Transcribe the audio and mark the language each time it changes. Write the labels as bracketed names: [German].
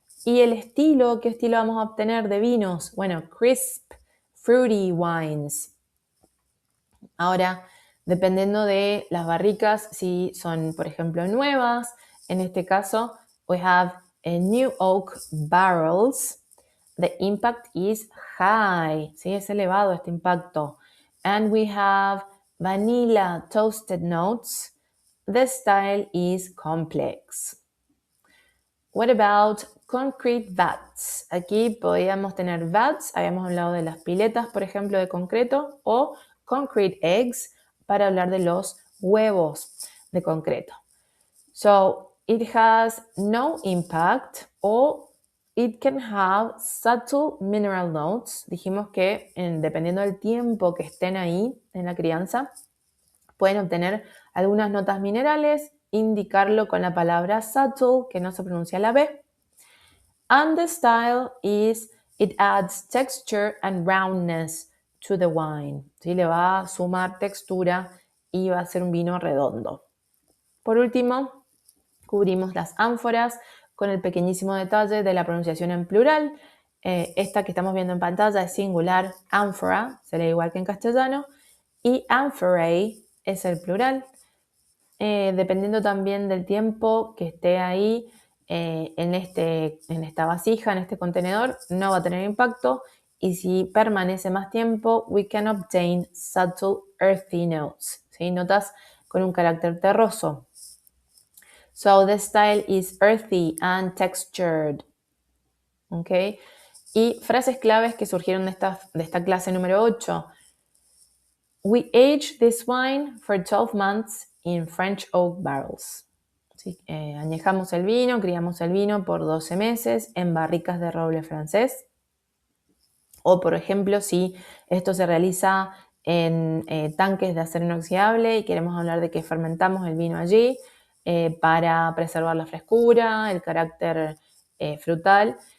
[Spanish] Y el estilo, ¿qué estilo vamos a obtener de vinos? Bueno, crisp, fruity wines. Ahora, dependiendo de las barricas, si son, por ejemplo, nuevas, en este caso, we have new oak barrels. The impact is high, ¿sí? Es elevado este impacto. [English] And we have vanilla toasted notes. The style is complex. What about concrete vats? [Spanish] Aquí podríamos tener vats, habíamos hablado de las piletas, por ejemplo, de concreto, o concrete eggs, para hablar de los huevos de concreto. [English] So, it has no impact, or it can have subtle mineral notes. [Spanish] Dijimos que dependiendo del tiempo que estén ahí en la crianza, pueden obtener algunas notas minerales, indicarlo con la palabra subtle, que no se pronuncia la B. [English] And the style is, it adds texture and roundness to the wine. [Spanish] ¿Sí? Le va a sumar textura y va a ser un vino redondo. Por último, cubrimos las ánforas con el pequeñísimo detalle de la pronunciación en plural. Esta que estamos viendo en pantalla es singular, ánfora, se lee igual que en castellano, y amphorae es el plural. Dependiendo también del tiempo que esté ahí en esta vasija, en este contenedor, no va a tener impacto. Y si permanece más tiempo, we can obtain subtle earthy notes, ¿sí? Notas con un carácter terroso. [English] So the style is earthy and textured. ¿Okay? [Spanish] Y frases claves que surgieron de esta clase número 8. [English] We aged this wine for 12 months in French oak barrels. [Spanish] ¿sí? Añejamos el vino, criamos el vino por 12 meses en barricas de roble francés. O, por ejemplo, si esto se realiza en tanques de acero inoxidable y queremos hablar de que fermentamos el vino allí para preservar la frescura, el carácter frutal.